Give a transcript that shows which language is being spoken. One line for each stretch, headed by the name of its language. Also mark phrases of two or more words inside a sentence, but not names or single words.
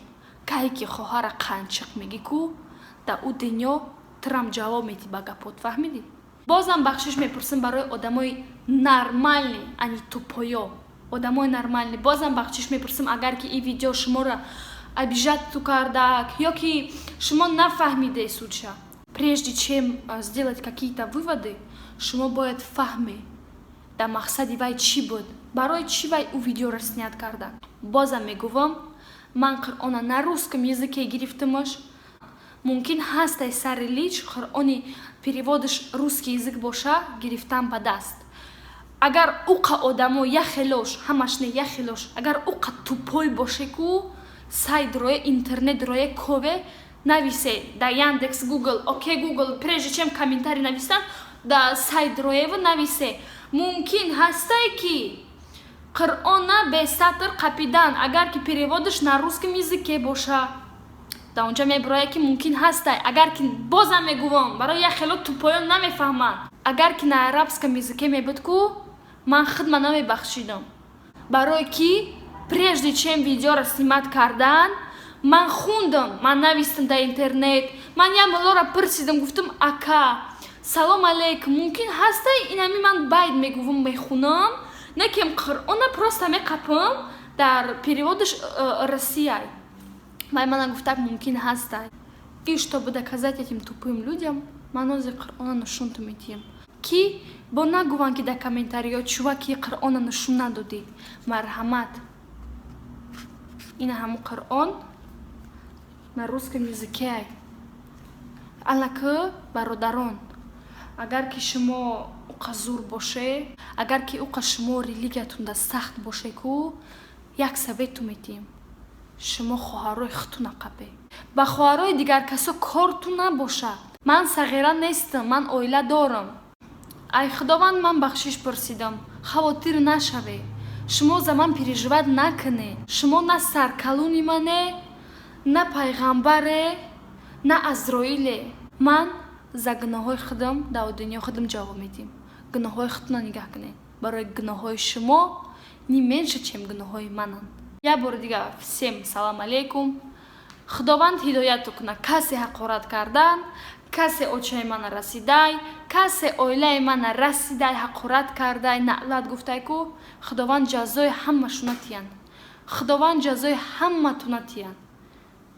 Tajik: Кае ки хоҳара Қанчиқ мегӣ ку, дар он дунё трам ҷавоб метӣ ба гапот, фаҳмидӣ? Бозам бахшиш мепурсам барои одамои нормални, ани тупоё. Одамои нормални. Бозам бахшиш мепурсам, агар ки ин видео шуморо обижату кардак, ё ки шумо нафаҳмидед суча.
Russian: Прежде чем сделать какие-то выводы,
Tajik: шумо бояд фаҳмед, дар мақсади вай чӣ буд, барои чӣ вай ӯ видеоро снят карда. Бозам мегӯвам, ман Қуръона
Russian: на русском языке
Tajik: гирифтамаш. Мумкин ҳастай сари лич Қуръони переводиш
Russian: русский язык
Tajik: боша, гирифтам ба даст. Агар уқа одамо яхелош, ҳамаш не яхелош, агар уқа тупой боше ку, сайт рое, интернет рое кове, нависе да Яндекс, Google, окей Google,
Russian: прежде чем комментарий
Tajik: навистан, да сайт роева нависе. Мумкин ҳастай ки Қуръона без сатр қапидан, агар ки переводиш
Russian: на русском языке
Tajik: боша, да онҷа меброя ки мумкин ҳастай. Агар ки бозам мегӯвам, барои яхело тупоён намефаҳманд. Агар ки
Russian: на арабском языке
Tajik: мебуд ку, ман худма намебахшидам. Барои ки
Russian: прежде чем
Tajik: видеоро снимат кардан, ман хундам, ман навистам дар интернет, ман я муллоро пурсидам, гуфтам ака, салом алейкум, мумкин ҳастай инами ман байд мегӯвам, мехунам, некем Қуръона просто меқапам дар переводиш Россияй. Вай мана гуфтак мумкин ҳастай.
Russian: И чтобы доказать этим тупым людям,
Tajik: ман ози Қуръона нушунту метиям. Ки бо нагӯванд ки дар комментариё чуваки Қуръона нушун надодӣ. Марҳамат. Ина ҳамун Қуръон
Russian: на русском языке.
Tajik: Аллакӣ бародарон, агар ки шумо уқа зур боше, агар ки уқа шумо религиятунда сахт боше ку, як совету метиҳем. Шумо хоҳарои худтуна қапед. Ба хоҳарои дигар касо корту набошад. Ман сағира нестам, ман оила дорам. Ай Худованд, ман бахшиш пурсидам, хавотир нашавед. Шумо за ман переживат накунед. Шумо на саркалуни мане, на пайғамбаре, на Азроиле. Ман за гуноҳои худам дар дунё худам ҷавоб медиҳам. Гуноҳои худтуна нигаҳ кунед. Барои гуноҳои шумо
Russian: не меньше, чем
Tajik: гуноҳои мананд. Я бор дигар всем салом алейкум. Худованд ҳидояту кунад. Касе ҳақорат кардан, касе очаи мана расидай, касе оилаи мана расидай, ҳақорат кардай, наълат гуфтай ку, Худованд ҷазои ҳамашуна тиянд. Худованд ҷазои ҳаматуна тиянд.